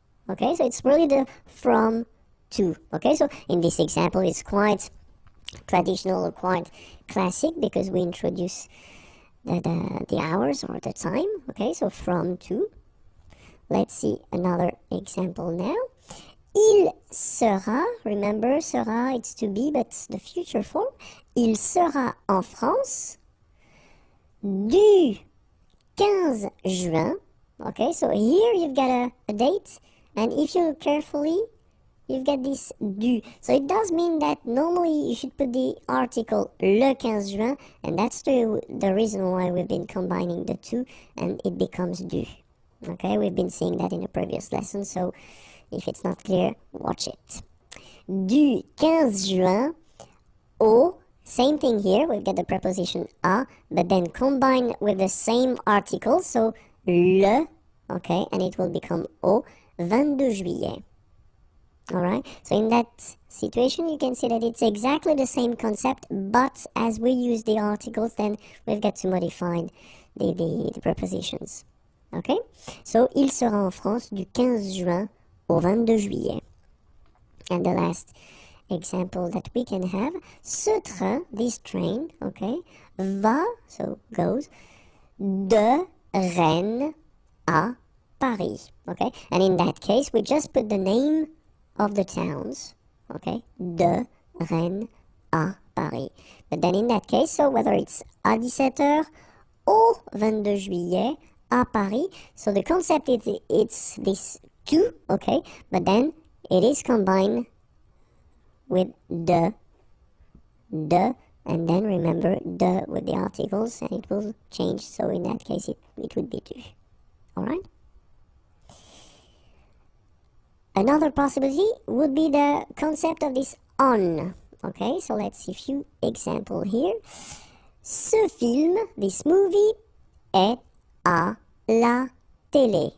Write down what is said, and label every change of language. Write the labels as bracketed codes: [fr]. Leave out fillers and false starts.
[en] Okay, so it's really the from to. Okay, so in this example it's quite traditional or quite classic because we introduce the hours or the time. Okay, so from to. Let's see another example now. Il sera, remember sera it's to be but the future form. [fr] Il sera en France du 15 juin. [en] Okay, so here you've got a date, and if you look carefully, you've got this du. So it does mean that normally you should put the article le 15 juin, and that's the reason why we've been combining the two, and it becomes du. Okay, we've been seeing that in a previous lesson, so if it's not clear, watch it. Du 15 juin au, same thing here, we've got the preposition à, but then combined with the same article, so le, okay, and it will become [fr] au 22 juillet. [en] Alright, so in that situation you can see that it's exactly the same concept, but as we use the articles, then we've got to modify the prepositions. [fr] Okay, so il sera en France du 15 juin au 22 juillet. [en] And the last example that we can have, ce train, this train, okay, va, so goes, [fr] de Rennes à Paris, [en] okay, and in that case we just put the name of the towns, okay, de Rennes à Paris. But then in that case, so whether it's à 17h au 22 juillet à Paris, so the concept is it's this to, okay, but then it is combined with de, and then remember de with the articles, and it will change, so in that case it would be to. Alright? Another possibility would be the concept of this on. Okay, so let's see a few examples here. [fr] Ce film, [en] this movie, [fr] est à la télé.